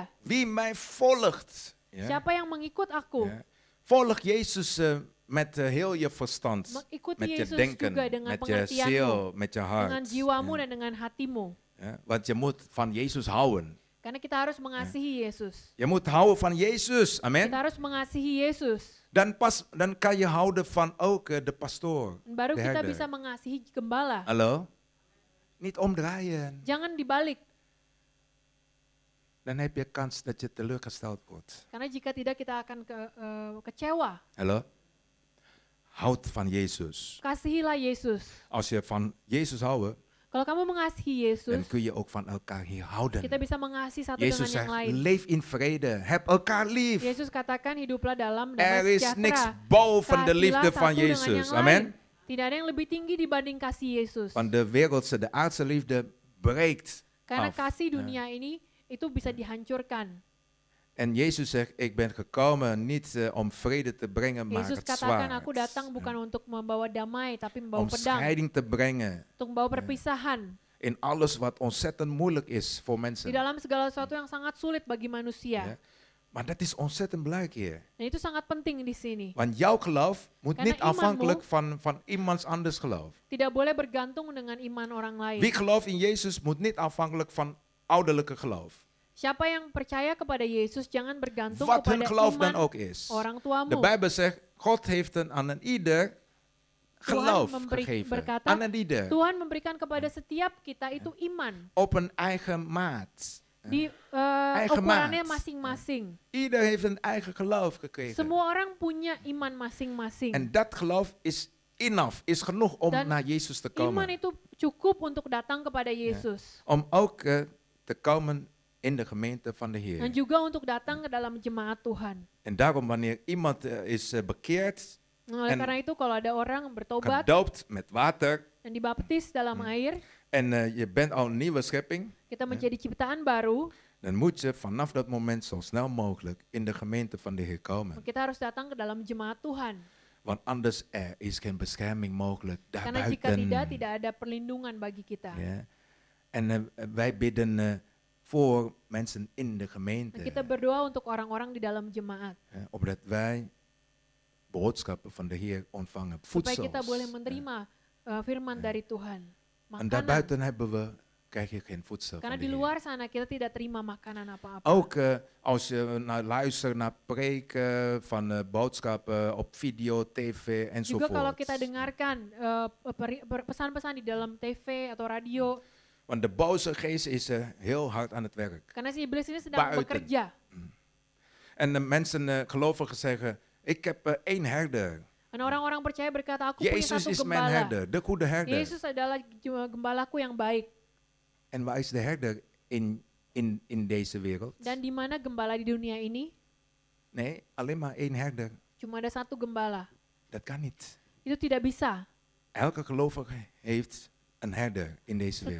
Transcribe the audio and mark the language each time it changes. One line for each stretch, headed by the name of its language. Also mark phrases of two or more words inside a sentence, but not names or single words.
Dutch: Wie mij volgt, ja?
Indonesian: Siapa yang mengikut aku?
Dutch: Ja? Volg Jezus met heel je verstand,
Indonesian: Mengikuti
Dutch: met je
Indonesian: Yesus
Dutch: denken,
Indonesian: juga dengan
Dutch: met je
Indonesian: pengertianmu,
Dutch: ziel, met je hart.
Indonesian: dengan jiwamu
Dutch: Ja?
Indonesian: dan dengan hatimu.
Dutch: Ja? Want je moet van Jezus houden.
Indonesian: Karena kita harus mengasihi Yesus.
Dutch: Je moet houden van Jezus, amen.
Indonesian: Kita harus mengasihi Yesus.
Dutch: Dan kan je houden van ook de pastoor.
Indonesian: Dan baru
Dutch: de
Indonesian: kita
Dutch: herder.
Indonesian: bisa mengasihi gembala.
Dutch: Hallo? Niet omdraaien.
Indonesian: Jangan dibalik.
Dutch: Dan heb je kans dat je teleurgesteld wordt.
Indonesian: Karena jika tidak kita akan kecewa.
Dutch: Hallo? Houd van Jezus.
Indonesian: Kasihilah Yesus.
Dutch: Als je van Jezus houdt,
Indonesian: Kalau kamu mengasihi Yesus,
Dutch: dan kun je ook van elkaar hier houden.
Indonesian: kita bisa mengasihi satu
Dutch: Jezus
Indonesian: dengan yang
Dutch: zegt,
Indonesian: lain.
Dutch: leef in vrede. Heb elkaar lief.
Indonesian: Yesus katakan hiduplah dalam
Dutch: Er
Indonesian: damai
Dutch: is niks
Indonesian: sejahtera.
Dutch: boven de
Indonesian: Kasihilah
Dutch: liefde van
Indonesian: satu dengan
Dutch: Jezus.
Indonesian: yang lain. Amen. Tidak ada yang lebih tinggi dibanding kasih Yesus.
Dutch: Want de wereldse, de aardse liefde breekt
Indonesian: Karena
Dutch: af.
Indonesian: kasih
Dutch: Ja.
Indonesian: dunia ini itu bisa dihancurkan.
Dutch: En Jezus zegt, ik ben gekomen niet om vrede te brengen, maar
Indonesian: Yesus
Dutch: het
Indonesian: katakan,
Dutch: zwaard.
Indonesian: aku datang bukan untuk membawa damai, tapi membawa
Dutch: Om
Indonesian: pedang.
Dutch: scheiding te brengen
Indonesian: Untuk membawa perpisahan.
Dutch: in alles wat ontzettend moeilijk is voor
Indonesian: Di
Dutch: mensen.
Indonesian: dalam segala sesuatu yang sangat sulit bagi manusia.
Dutch: Ja. Maar dat is ontzettend belangrijk hier.
Indonesian: Dan itu sangat penting di sini.
Dutch: Want jouw geloof moet
Indonesian: Karena
Dutch: niet afhankelijk
Indonesian: imanmu
Dutch: van iemands anders geloof.
Indonesian: tidak boleh bergantung dengan iman orang lain.
Dutch: Wie gelooft in Jezus moet niet afhankelijk van ouderlijke geloof.
Indonesian: Siapa yang percaya kepada Yesus jangan bergantung
Dutch: Wat hun
Indonesian: kepada
Dutch: geloof
Indonesian: iman
Dutch: dan ook is.
Indonesian: orang
Dutch: De
Indonesian: tuamu.
Dutch: Bijbel zegt, God heeft aan een ieder geloof gegeven.
Indonesian: berkata,
Dutch: Aan een ieder.
Indonesian: Tuhan memberikan kepada setiap kita itu iman.
Dutch: Op een eigen maat.
Indonesian: Di
Dutch: Eigen
Indonesian: ukurannya
Dutch: maat.
Indonesian: masing-masing.
Dutch: Ieder heeft een eigen geloof gekregen.
Indonesian: Semua orang punya iman masing-masing.
Dutch: En dat geloof is enough, is genoeg om
Indonesian: Dan
Dutch: naar Jezus te
Indonesian: Iman
Dutch: komen.
Indonesian: itu cukup untuk datang kepada Yesus.
Dutch: Om ook te komen in de gemeente van de
Indonesian: Dan
Dutch: Heer.
Indonesian: juga untuk datang ke dalam jemaat Tuhan.
Dutch: En daarom wanneer iemand is bekeerd,
Indonesian: Nah, oleh
Dutch: En
Indonesian: karena itu kalau ada orang bertobat
Dutch: gedoopt met water,
Indonesian: dan dibaptis dalam air,
Dutch: en je bent al een nieuwe schepping,
Indonesian: kita menjadi ciptaan baru,
Dutch: dan moet je vanaf dat moment zo snel mogelijk in de gemeente van de Heer komen.
Indonesian: kita harus datang ke dalam jemaat Tuhan.
Dutch: Want anders er is geen bescherming mogelijk
Indonesian: Karena jika tidak,
Dutch: daarbuiten.
Indonesian: tidak ada perlindungan bagi kita.
Dutch: Ja. En wij bidden voor mensen in de
Indonesian: Dan
Dutch: gemeente,
Indonesian: kita berdoa untuk orang-orang di dalam jemaat.
Dutch: opdat wij boodschappen van de Heer ontvangen,
Indonesian: Supaya
Dutch: voedsel.
Indonesian: kita boleh menerima firman dari Tuhan.
Dutch: En
Indonesian: Makanan.
Dutch: daarbuiten krijg je geen voedsel
Indonesian: Karena
Dutch: van de
Indonesian: di
Dutch: Heer.
Indonesian: luar sana kita tidak terima makanan apa-apa.
Dutch: Ook als je luistert naar preken van boodschappen op video, tv
Indonesian: Juga kalau
Dutch: enzovoort.
Indonesian: kita dengarkan pesan-pesan di dalam TV atau radio,
Dutch: Want de boze geest is heel hard aan het werk.
Indonesian: karena si iblis ini sedang
Dutch: Buiten.
Indonesian: bekerja.
Dutch: En de mensen, gelovigen zeggen, ik heb 1 herder.
Indonesian: Dan orang-orang percaya berkata, aku punya
Dutch: Jezus
Indonesian: satu
Dutch: is mijn
Indonesian: gembala.
Dutch: herder, de goede herder.
Indonesian: Yesus adalah gembalaku yang baik.
Dutch: En waar is de herder in deze wereld?
Indonesian: Dan di mana gembala di dunia ini?
Dutch: Nee, alleen maar 1 herder.
Indonesian: Cuma ada satu gembala.
Dutch: Dat kan niet.
Indonesian: Itu tidak bisa.
Dutch: Elke gelovige heeft een herder in deze wereld.